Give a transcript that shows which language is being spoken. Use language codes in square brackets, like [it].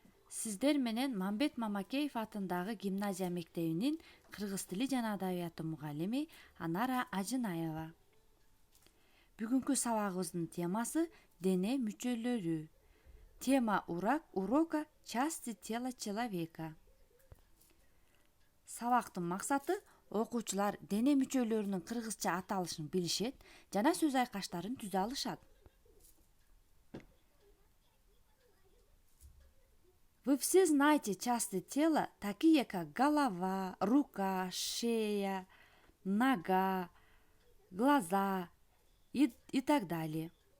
[ky] Сиздер менен Мамбет Мамакеев атындагы гимназия мектебинин кыргыз тили жана адабияты мугалими Анара Ажынаева. Бүгүнкү сабагыбыздын темасы дене мүчөлөрү. [ru] Тема урока части тела человека. [ky] Сабактын максаты окуучулар дене мүчөлөрүнүн кыргызча аталышын билишет жана сөз айкаштарын түзө алышат. [ru] Вы все знаете части тела, такие как голова, рука, шея, нога, глаза и так далее.